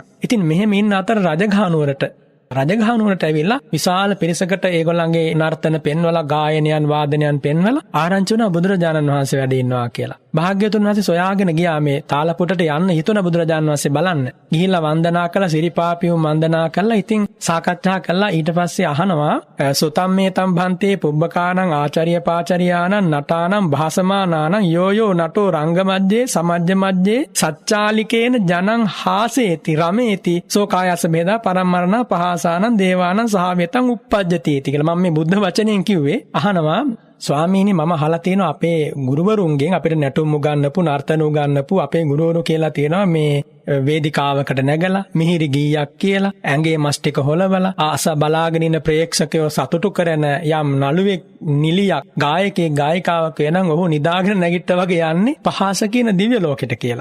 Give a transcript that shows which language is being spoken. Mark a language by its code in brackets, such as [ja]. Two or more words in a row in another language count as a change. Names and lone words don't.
[si] ඉතින් මෙහෙම ඉන්න අතර රජගහනුවරට ඇවිල්ලා විශාල පිරිසකට ඒගොල්ලන්ගේ නර්තන පෙන්වලා, ගායනයන් වාදනයන් පෙන්වලා ආරංචි වුණා බුදුරජාණන් වහන්සේ වැඩ ඉන්නවා කියලා. භාග්‍යවතුන් වහන්සේ සොයාගෙන ගියා මේ තාලපුටට යන්න හිතුණ බුදුරජාණන් වහන්සේ බලන්න. ගිහිල්ලා වන්දනා කළා, සිරිපාපියුම් වන්දනා කළා. ඉතින් සාකච්ඡා කළා. ඊට පස්සේ අහනවා [pi] සුතම්මේතම් භන්තේ පුබ්බකානං ආචාර්ය පාචාරියානං නටානං භාසමානානං යෝයෝ නටෝ රංගමජ්ජේ සමජ්ජ මජ්ජේ සච්චාලිකේන ජනං හාසේති රමේති සෝ කායස බේදා පරම්මරණ පහසානං දේවානං සහවේතං uppajjati කියලා. [si] මම මේ බුද්ධ වචනයෙන් කිව්වේ. අහනවා ස්වාමීනි මම අහලා තියෙනවා අපේ ගුරුවරුන්ගෙන් අපිට නැටුම් උගන්වපු නර්තන උගන්වපු අපේ ගුරුවරු කියලා තියෙනවා මේ වේදිකාවකට නැගලා මිහිරි ගීයක් කියලා ඇඟේ මස් ටික හොලවලා ආස බලාගෙන ඉන්න ප්‍රේක්ෂකයෝ සතුටු කරන යම් නළුවෙක් නිලියක් ගායකයෙක් ගායිකාවක් වෙනනම් ඔහු නිදාගෙන නැගිට්ටා වගේ යන්නේ පහස කියන දිව්‍ය ලෝකෙට කියලා.